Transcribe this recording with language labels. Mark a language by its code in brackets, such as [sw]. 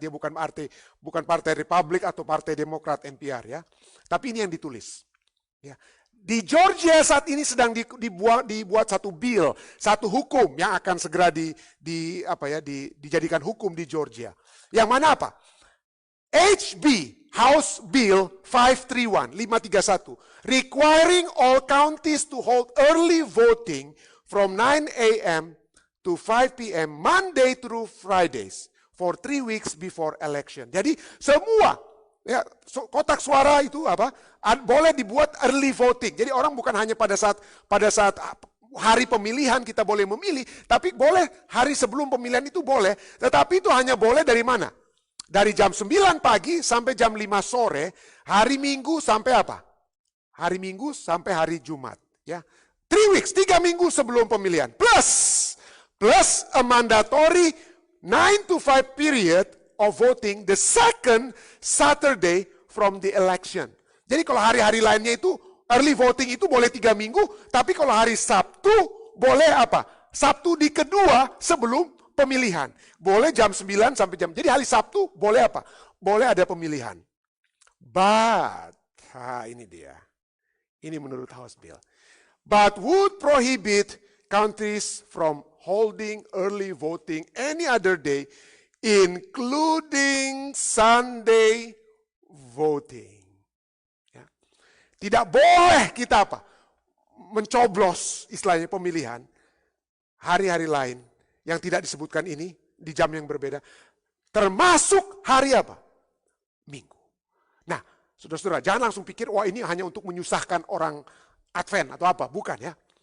[id] Dia bukan partai Republik atau partai Demokrat, NPR ya. Tapi ini yang ditulis. Ya. Di Georgia saat ini sedang dibuat satu bill, satu hukum yang akan segera dijadikan hukum di Georgia. Yang mana apa? [en] HB, House Bill 531, requiring all counties to hold early voting from 9 a.m. to 5 p.m. Monday through Fridays for 3 weeks before election. [id] Jadi semua kotak suara itu boleh dibuat early voting. Jadi orang bukan hanya pada saat hari pemilihan kita boleh memilih, tapi boleh hari sebelum pemilihan itu boleh, tetapi itu hanya boleh dari mana? Dari jam 9 pagi sampai jam 5 sore, hari Minggu sampai apa? Hari Minggu sampai hari Jumat, ya. [en] 3 weeks, [id] 3 minggu sebelum pemilihan. [en] Plus a mandatory 9 to 5 period of voting the second Saturday from the election. [id] Jadi kalau hari-hari lainnya itu early voting itu boleh 3 minggu, tapi kalau hari Sabtu boleh apa? Sabtu di kedua sebelum pemilihan. Boleh jam 9 sampai jam. Jadi hari Sabtu boleh apa? Boleh ada pemilihan. [en] But, [id] ini dia. Ini menurut House Bill. [en] But would prohibit countries from holding early voting any other day, including Sunday voting. [id] Ya. Tidak boleh kita apa? Mencoblos istilahnya pemilihan hari-hari lain yang tidak disebutkan ini di jam yang berbeda. Termasuk hari apa? Minggu. Nah, saudara-saudara, jangan langsung pikir, wah ini hanya untuk menyusahkan orang Advent atau apa. Bukan ya.